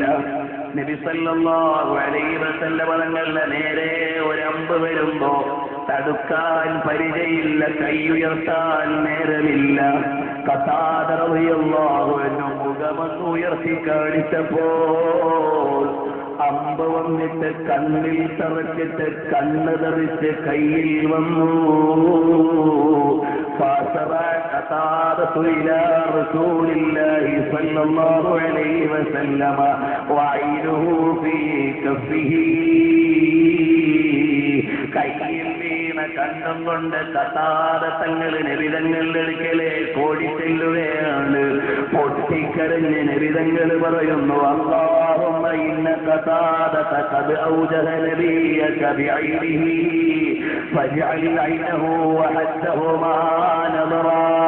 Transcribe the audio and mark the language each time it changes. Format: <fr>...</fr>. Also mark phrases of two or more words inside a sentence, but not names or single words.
<ml>നബി</ml> <ar>صلى الله عليه وسلم</ar> <ml>തങ്ങളുടെ നേരെ ഒരമ്പ് വരുമ്പോ തടുക്കാൻ പരിചയില്ല, കൈയുയർത്താൻ നേരമില്ല. ഖതാദ</ml> <ar>رضي الله عنه</ar> <ml>മുഖമൊന്ന് ഉയർത്തി കാണിച്ചപ്പോൾ അമ്പ് വന്നിട്ട് കണ്ണിൽ തറച്ചിട്ട് കണ്ണ് തെറിച്ച് കയ്യിൽ വന്നു.</ml> <ar>قتادة إلى رسول الله صلى الله عليه وسلم وعينه في كفه.</ar> <ml>കയ്യിൽ വീണ കണ്ണും കൊണ്ട് ഖതാദ തങ്ങൾ നബി തങ്ങളുടെ അടുക്കലെ ഓടി ചെല്ലുകയാണ്. പൊട്ടിക്കരഞ്ഞ് നബി തങ്ങൾ പറയുന്നു,</ml> <ar>اللهم إن قتادة قد أوجه نبيك بعينه فاجعل عينه أحدهما نظرا.</ar>